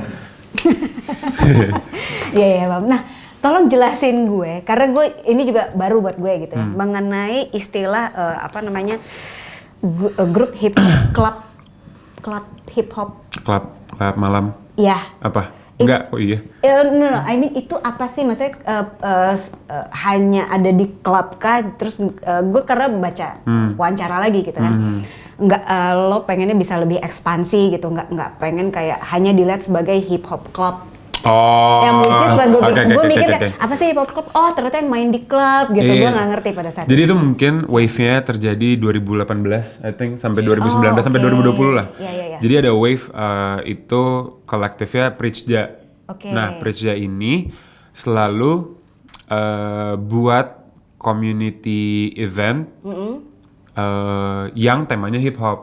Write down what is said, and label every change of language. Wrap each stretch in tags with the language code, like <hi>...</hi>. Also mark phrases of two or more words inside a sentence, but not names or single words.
<id>Iya, Bang. Nah, tolong jelasin gue, karena gue ini juga baru buat gue gitu ya, mengenai istilah grup</id> <en>hip club hip hop.</en> <id>Klub malam. Ya. Apa? Enggak kok iya.</id> <en>No, I mean</en> <id>itu apa sih, maksudnya hanya ada di klub kah? Terus gue karena baca wawancara lagi gitu kan, nggak lo pengennya bisa lebih ekspansi gitu, nggak pengen kayak hanya dilihat sebagai</id> <en>hip hop club.</en> <id>Oh. Yang</id> <en>which is</en> <id>pas gue Oke, mikir oke. kayak, apa sih</id> <en>hip hop club?</en> <id>Oh ternyata yang main di klub gitu. Iya. Gue nggak ngerti pada saat Jadi itu. itu mungkin wave-nya terjadi 2018,</id> <en>I think,</en> <id>sampai 2019 sampai oke. 2020 lah. Iya. Jadi ada wave itu kolektifnya Preachja. Oke. Nah, Preachja ini selalu buat</id> <en>community event</en> <id>yang temanya hip hop.</id>